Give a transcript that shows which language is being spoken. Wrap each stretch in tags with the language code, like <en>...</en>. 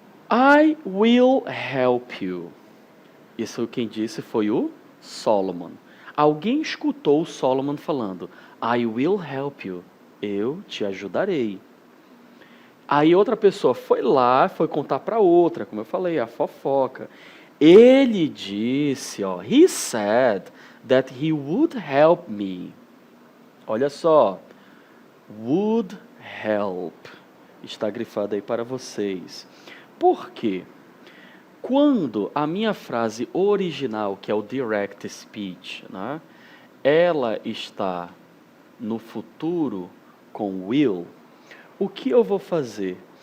<en>I will help you.</en> <pt>Isso quem disse foi o Solomon. Alguém escutou o Solomon falando,</pt> <en>I will help you.</en> <pt>Eu te ajudarei. Aí outra pessoa foi lá, foi contar para outra, como eu falei, a fofoca. Ele disse, ó,</pt> <en>he said that he would help me.</en> <pt>Olha só,</pt> <en>would help.</en> <pt>Está grifado aí para vocês. Por quê? Quando a minha frase original, que é o direct speech, né, ela está no futuro com will, o que eu vou fazer?</pt>